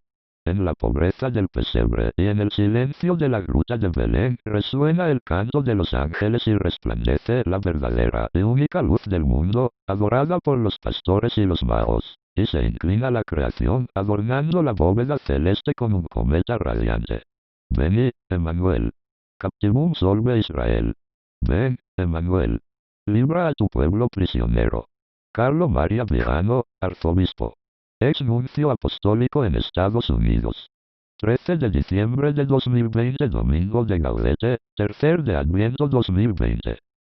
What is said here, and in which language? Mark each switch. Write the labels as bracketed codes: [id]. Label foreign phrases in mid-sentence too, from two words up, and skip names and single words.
[es] En la pobreza del pesebre y en el silencio de la gruta de Belén resuena el canto de los ángeles y resplandece la verdadera y única luz del mundo, adorada por los pastores y los magos, y se inclina la creación adornando la bóveda celeste con un cometa radiante. [la] Veni, Emmanuel. Captivum solve Israel. [es] Ven, Emmanuel. Libra a tu pueblo prisionero. Carlo Maria Viano, arzobispo. Ex nuncio apostólico en Estados Unidos. 13 de diciembre de 2020, domingo de Gaudete, tercer de Adviento 2020.